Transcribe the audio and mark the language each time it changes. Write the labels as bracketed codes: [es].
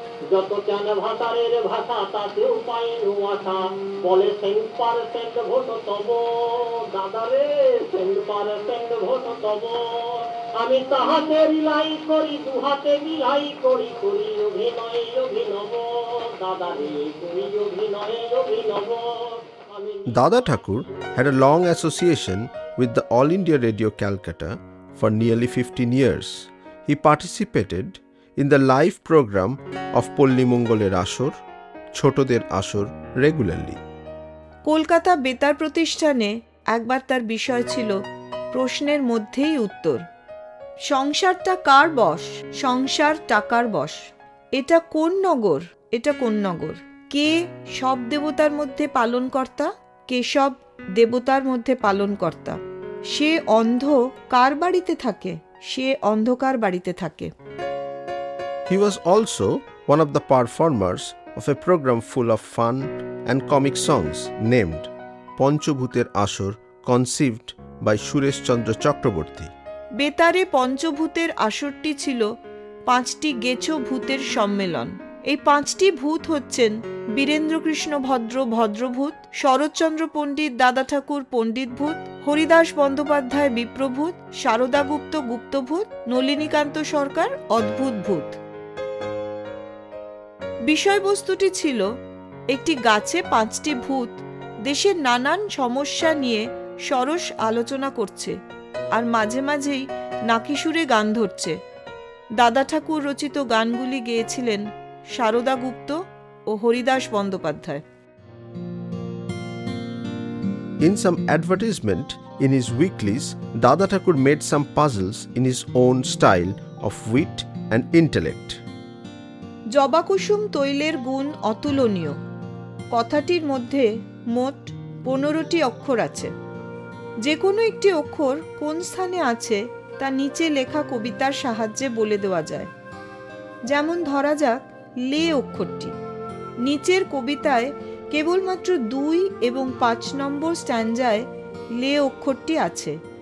[bn] যত কেন ভাতারের ভাষা তাতেও পাইনু আশা, বলে 100% ভোট তব, দাদারে 100% ভোট তব। আমি তাহাতে রিলাই করি, দুহাতে বিলাই করি, করি অভিনয় অভিনব, দাদারে করি অভিনয় অভিনব। [en] Dada Thakur had a long association with the All India Radio Calcutta, For nearly 15 years, he participated in the live program of Polli Mongoler Ashor, Chotoder Ashor regularly. [bn] Kolkata বেতার প্রতিষ্ঠানে একবার তার বিষয় ছিল প্রশ্নের মধ্যেই উত্তর। সংসারটা কার বশ? সংসার টাকার বশ। এটা কোন নগর? এটা কোন নগর? কে সব দেবতার মধ্যে পালনকর্তা? কেশব দেবতার মধ্যে পালনকর্তা। সে অন্ধ কার বাড়িতে থাকে? সে অন্ধকার বাড়িতে থাকে। [en] He was also one of the performers of a program full of fun and comic songs named Ponchabhuter Ashor, conceived by Suresh Chandra Chakraborty. [bn] বেতারে পঞ্চভূতের আসরটি ছিল 5টি গেছো ভূতের সম্মেলন। এই 5টি ভূত হচ্ছেন বীরেন্দ্রকৃষ্ণ ভদ্র ভদ্রভূত, শরৎচন্দ্র পণ্ডিত দাদা ঠাকুর পণ্ডিত ভূত, হরিদাস বন্দ্যোপাধ্যায় বিপ্রভূত, শারদা গুপ্ত গুপ্তভূত, নলিনীকান্ত সরকার অদ্ভুত ভূত। বিষয়বস্তুটি ছিল একটি গাছে 5টি ভূত দেশের নানান সমস্যা নিয়ে সরস আলোচনা করছে আর মাঝে মাঝেই নাকি সুরে গান ধরছে। দাদা ঠাকুর রচিত গানগুলি গেয়েছিলেন শারদা গুপ্ত ও Haridas Bandyopadhyay. [en] In some advertisement in his weeklies, Dada Thakur made some puzzles in his own style of wit and intellect. [bn] জবাকুসুম তৈলের গুণ অতুলনীয় কথাটির মধ্যে মোট 15টি অক্ষর আছে। যে কোনো একটি অক্ষর কোন স্থানে আছে তা নিচে লেখা কবিতার সাহায্যে বলে দেওয়া যায়। যেমন ধরা যাক লে অক্ষরটি নিচের কবিতায় কেবলমাত্র 2 এবং 5 নম্বর স্ট্যান্জায় লে অক্ষরটি আছে।